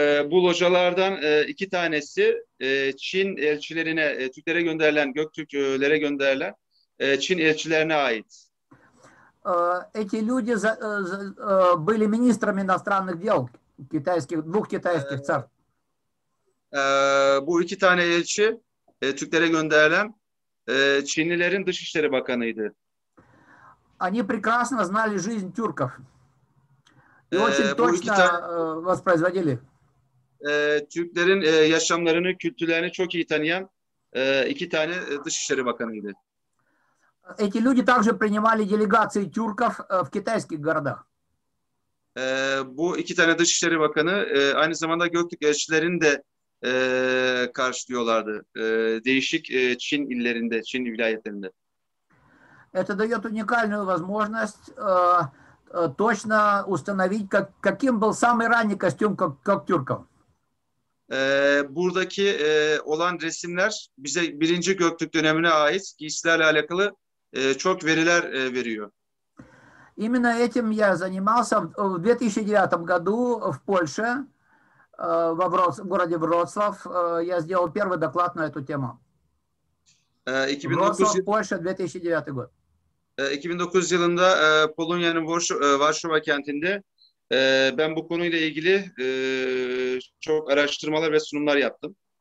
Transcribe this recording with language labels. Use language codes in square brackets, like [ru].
[tr] Bu lojalardan 2 tanesi Çin elçilerine, Türklere gönderilen, Göktürklere gönderilen Çin elçilerine ait. [ru] Эти люди были министрами иностранных дел двух китайских царств. [tr] Bu 2 tane elçi Türklere gönderilen Çinlilerin Dışişleri Bakanıydı. [ru] Они прекрасно знали жизнь тюрков и очень точно воспроизводили. [tr] Türklerin yaşamlarını, kültürlerini çok iyi tanıyan 2 tane Dışişleri Bakanıydı. [ru] Эти люди также принимали делегации тюрков в китайских городах. [tr] Bu iki tane Dışişleri Bakanı aynı zamanda Göktürk elçilerini de karşılıyorlardı. Değişik Çin illerinde, Çin vilayetlerinde. [ru] Это дает уникальную возможность точно установить, каким был самый ранний костюм Göktürkов. [tr] Buradaki olan resimler bize 1. Göktürk dönemine ait giysilerle alakalı çok veriler veriyor. [ru] Именно этим я занимался в 2009 году в Польше, в городе Вроцлав. Я сделал первый доклад на эту тему. 2009 Вроцлав, Польша, 2009 год. [tr] 2009 yılında Polonya'nın Varşova kentinde ben bu konuyla ilgili çok araştırmalar ve sunumlar yaptım.